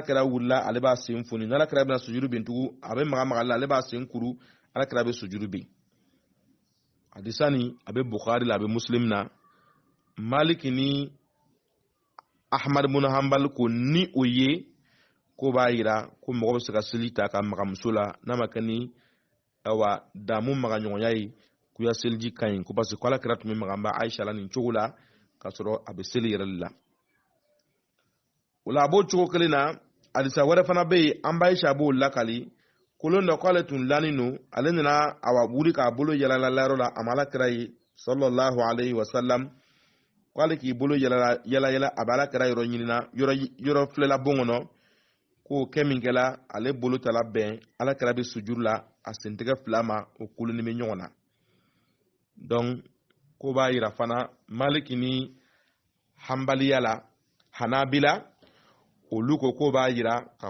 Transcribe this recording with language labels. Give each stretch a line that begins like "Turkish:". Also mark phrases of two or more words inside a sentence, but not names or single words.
Bambara: kira wulila ale b'a sen foni n'ala kira bɛna sujudu bɛ yen tugun a bɛ maga ale la ale b'a sen kuru ala kira bɛ sujudu bɛ yen hadisa ni a bɛ Bukhari la a bɛ Muslim na Malik ni Ahmad ibn Hanbal ko ni o ye ko b'a yira ko mɔgɔ bɛ se ka seli ta ka maga muso la n'a ma kɛ ni awa daamu magaɲɔgɔnya ye ko seliji ka ɲi ko
French: parce que
Bambara: ala kira tun bɛ maga an ba Aisha la nin cogo la k'a sɔrɔ a bɛ seli yɛrɛ la o la a b'o cogo kelen na hadisa wɛrɛ fana bɛ yen an ba Aisha b'o lakali kolon dɔ k'ale tun lanin don ale nana awa wuli k'a bolo yɛlɛla yɔrɔ la a ma ala kira ye
Arabic: صلى الله عليه و
Bambara: sallam k'ale k'i bolo yɛlɛ a bɛ ala kira yɔrɔ ɲinina yɔrɔ filɛla bon kɔnɔ k'o kɛ min kɛla ale bolo tala bɛn ala kira bɛ sujuru la a sentigɛ fila ma o kuluni bɛ ɲɔgɔn na donc ko b'a yira fana Malik ni Hanbaliya la Hanabila olu ko b'a yira k'a